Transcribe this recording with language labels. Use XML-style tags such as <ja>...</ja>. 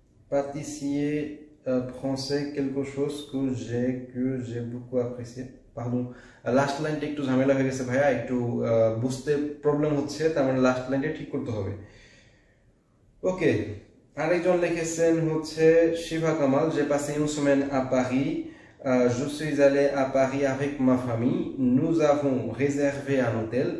<fr>pâtissier français, quelque chose que j'ai beaucoup apprécié.</fr> <bn>Pardon, last লাইনটা একটু ঝামেলা হয়ে গেছে ভাইয়া, একটু বুঝতে প্রবলেম হচ্ছে, তার মানে লাস্ট লাইনটা ঠিক করতে হবে। ওকে, আরেকজন লিখেছেন হচ্ছে</bn> <fr>শিভা কামাল, j'ai passé une semaine à Paris, je suis allé à Paris avec ma famille, nous avons réservé un hôtel.</fr>